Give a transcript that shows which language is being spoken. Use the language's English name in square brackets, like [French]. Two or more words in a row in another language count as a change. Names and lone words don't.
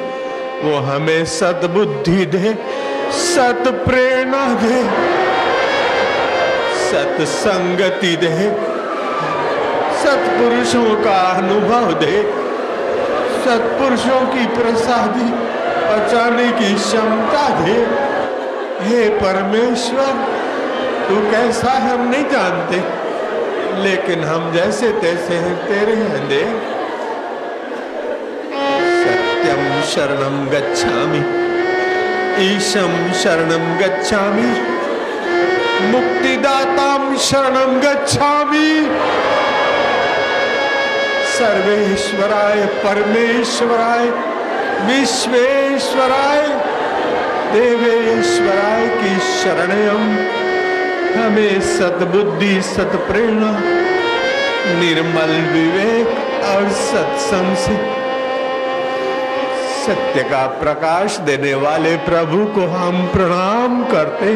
[Hindi] वो हमें सद्बुद्धि दे, सत प्रेरणा दे, सत्संगति दे, सत्पुरुषों का अनुभव दे, सत्पुरुषों की प्रसादी पचाने की क्षमता दे। हे परमेश्वर, तू कैसा है हम नहीं जानते, लेकिन हम जैसे तैसे हैं तेरे हैं दे। [Sanskrit] सत्यम शरणम गच्छामि, ईशम शरणम गच्छामि, मुक्तिदाताम शरणम गच्छामि। सर्वेश्वराय परमेश्वराय विश्वेश्वराय देवेश्वराय की शरणम। [Hindi] हमें सद्बुद्धि, सत्प्रेरणा, निर्मल विवेक और सत्संग से सत्य का प्रकाश देने वाले प्रभु को हम प्रणाम करते।